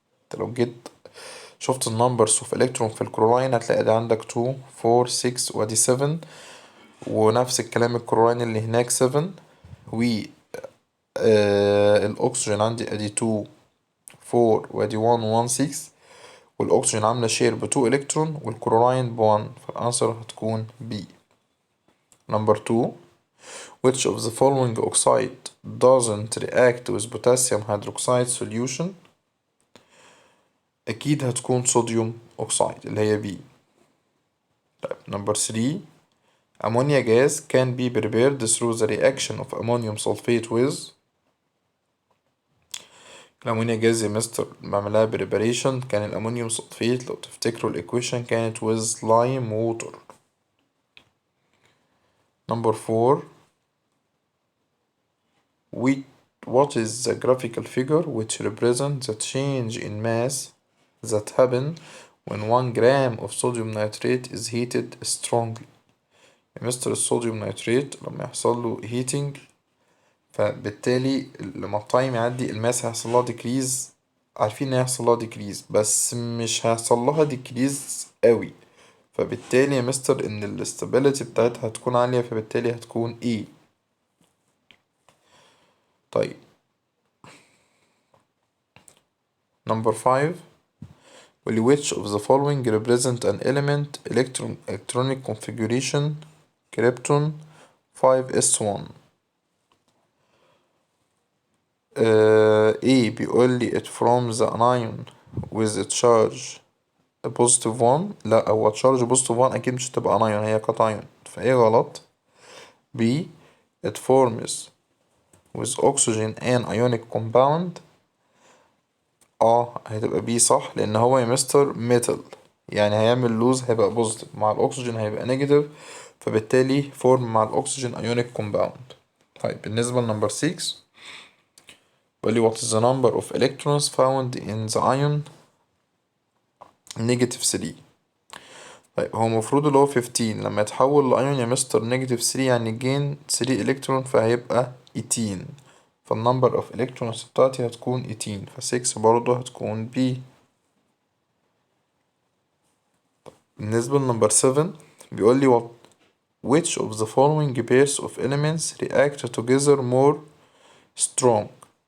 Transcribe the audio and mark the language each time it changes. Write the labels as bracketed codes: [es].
[ar] انت لو جيت شفت النمبرز اوف الكترون في الكلوراين هتلاقي ده عندك 2 4 6 وادي 7، ونفس الكلام الكلوراين اللي هناك 7، و الأكسجين عندي ادي 2 4 وادي 1 1 6، والأكسجين عاملة شير ب2 إلكترون والكلوراين ب1، فالأنسر هتكون بي. [en] Number 2 which of the following oxide doesn't react with potassium hydroxide solution. [ar] أكيد هتكون صوديوم أوكسايد اللي هي بي. طيب نمبر 3 [en] ammonia gas can be prepared through the reaction of ammonium sulfate with. [ar] الأمونيا جاز يا مستر بعملها preparation كان الأمونيوم سلفيت، لو تفتكروا الإيكويشن كانت [en] with lime water. Number 4 what is the graphical figure which represents the change in mass that happen when 1 gram of sodium nitrate is heated strongly. [ar] يا مستر الصوديوم نيتريت لما يحصل له heating فبالتالي لما التايم يعدي الماس هيحصل لها decrease، عارفين ان هيحصل لها decrease بس مش هيحصل لها decrease قوي، فبالتالي يا مستر ان الاستابيليتي بتاعتها هتكون عالية، فبالتالي هتكون E. [en] طيب number 5 which of the following represent an element electronic configuration krypton 5s1. A [ar] بيقول لي [en] it forms an ion with a charge a positive 1. [ar] لا هو [en] charge positive 1 [ar] أكيد مش هتبقى anion، هي كاتايون، فإيه غلط. [en] B it forms with oxygen and ionic compound. [ar] هتبقى B صح، لأن هو يا مستر metal يعني هيعمل لوز، هيبقى بوزيتيف مع الأكسجين هيبقى نيجاتيف، فبالتالي فورم مع الأكسجين ionic compound. طيب بالنسبة لنمبر 6 بيقول لي [en] what is the number of electrons found in the ion negative 3. [ar] طيب هو المفروض اللي هو 15 لما يتحول لأيون يا مستر نيجاتيف 3 يعني جين 3 إلكترون فهيبقى 18، فالنمبر اوف إلكترونز بتاعتي هتكون 18، ف6 برضه هتكون بي. بالنسبة لنمبر 7 بيقول لي [en] which of the following pairs of elements react together more strong.